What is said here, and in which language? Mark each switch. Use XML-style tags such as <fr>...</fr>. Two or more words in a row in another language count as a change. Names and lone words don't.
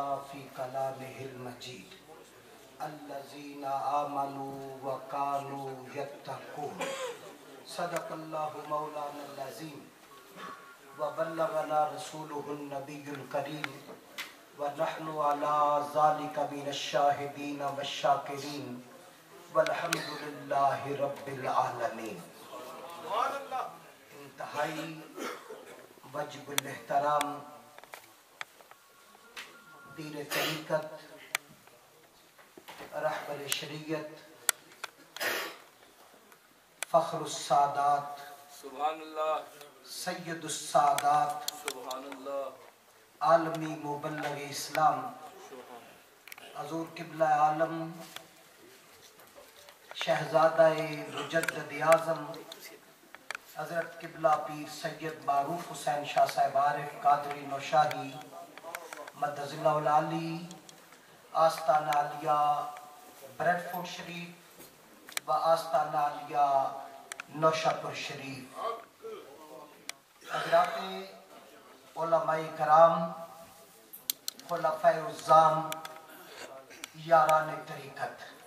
<ar>في كلامه المجيد الذين آمنوا وكانوا يتقون صدق الله مولانا العظيم وبلغنا رسوله النبي الكريم ونحن على ذلك من الشاهدين والشاكرين والحمد لله رب العالمين.</ar> <ur>انتہائی واجب الاحترام پیر طریقت رہبر شریعت فخر السادات</ur> <ar>سبحان الله</ar> <ur>سید السادات</ur> <ar>سبحان الله</ar> <ur>عالمی مبلغ اسلام حضور قبلہ عالم شہزادہ مجدد اعظم حضرت قبلہ پیر سید معروف حسین شاہ صاحب عارف قادری نوشاہی مدظ اللہ العالی آستانہ عالیہ بریڈ فورڈ شریف و آستانہ عالیہ نوشاپور شریف، حضرات علماء کرام، خلفاء اعظام، یاران طریقت،</ur>